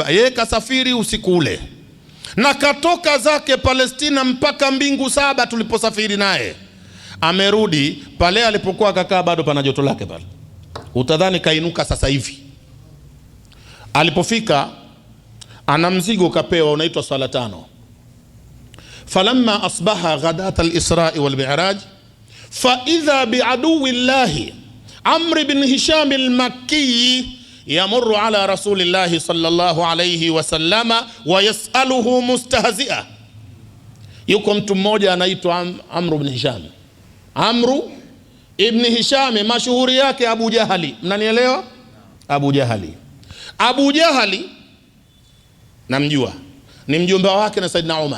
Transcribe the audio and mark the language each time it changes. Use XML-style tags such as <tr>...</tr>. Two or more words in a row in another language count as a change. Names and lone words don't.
<sw>Yeye kasafiri usiku ule na katoka zake Palestina mpaka mbingu 7 tuliposafiri naye. Amerudi pale alipokuwa kakaa bado pana joto lake pale, utadhani kainuka sasa hivi. Alipofika ana mzigo kapewa unaitwa swala 5.</sw> <ar>فلما أصبح غداة الإسراء والمعراج فإذا بعدو الله عمرو بن هشام المكي يمر على رسول الله صلى الله عليه وسلم ويسأله مستهزئا.</ar> <sw>Yuko mtu mmoja anaitwa Amr ibn Hisham. Amru ibn Hisham mashuhuri yake Abu Jahali. Mnanielewa? Abu Jahali. Abu Jahali namjua, ni mjomba wake na Saidna Umar.</sw>